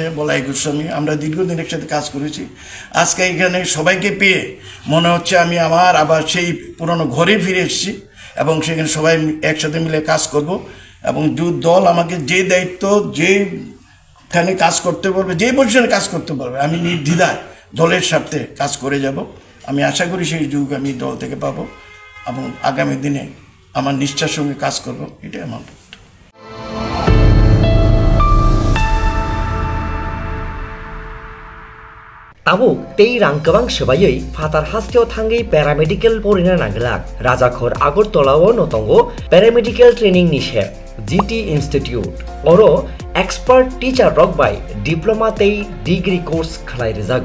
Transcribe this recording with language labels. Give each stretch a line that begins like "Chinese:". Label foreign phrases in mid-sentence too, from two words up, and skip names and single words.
Bangla: বলাই গোস্বামী, আমরা দীর্ঘদিন একসাথে কাজ করেছি। আজকে এখানে সবাইকে পেয়ে মনে হচ্ছে আমি আবার সেই পুরনো ঘরে ফিরে এসেছি এবং সেখানে সবাই একসাথে মিলে কাজ করব এবং দল আমাকে যে দায়িত্ব, যেখানে কাজ করতে বলবে, যে পজিশনে কাজ করতে বলবে, আমি নির্দ্বিধায় দলের স্বার্থে কাজ করে যাব। আমি আশা করি সেই যুগ আমি দল থেকে পাবো এবং আগামী দিনে আমার নিষ্ঠার সঙ্গে কাজ করব, এটাই আমার।
Kok Borok: Tabuk tei rangkabang sebayoi fatar hasteo thangai paramedical porina nanglak Rajakhor Agartala-o notongo
English: paramedical training
Kok Borok: nishe GT Institute oro
English: expert teacher
Kok Borok: rokbai diploma tei
English: degree course
Kok Borok: khlai rejago.